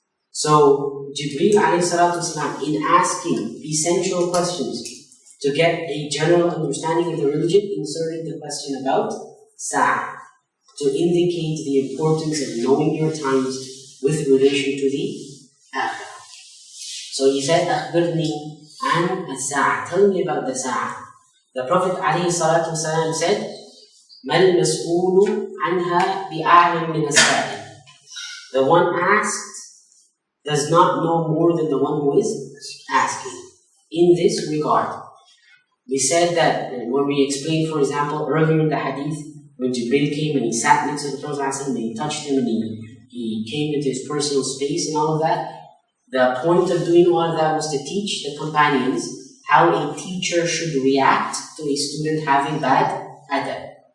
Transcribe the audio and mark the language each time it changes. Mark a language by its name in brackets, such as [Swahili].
[English] So Jibreel alayhi salatu wasalam, in asking essential questions to get a general understanding of the religion, inserted the question about Sa'ah to indicate the importance of knowing your times with relation to the akhirah. So he said, [Arabic] أخبرني عن الساعة. [English] Tell me about the Sa'ah. The Prophet ﷺ said, [Arabic] ما المسؤول عنها بأعلم من السائل. [English] The one asked does not know more than the one who is asking. In this regard, we said that when we explained, for example, earlier in the hadith, when Jibreel came and he sat next to the Prophet ﷺ and he touched him and he came into his personal space and all of that, the point of doing all of that was to teach the companions how a teacher should react to a student having bad adab.